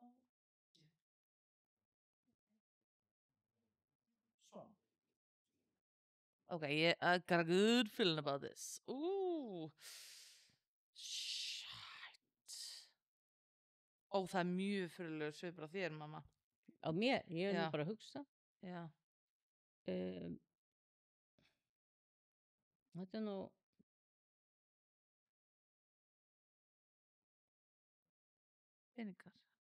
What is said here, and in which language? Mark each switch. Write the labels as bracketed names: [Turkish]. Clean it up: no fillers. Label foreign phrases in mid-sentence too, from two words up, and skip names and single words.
[Icelandic] Svona. [English] Okay, I got a good feeling about this. Ooh. Shit. [Icelandic] Ó, það mjög fyrirlegur svipur á þér, mamma. Á mér, ég nú Já. bara að hugsa. Já. Þetta nú... Peningar.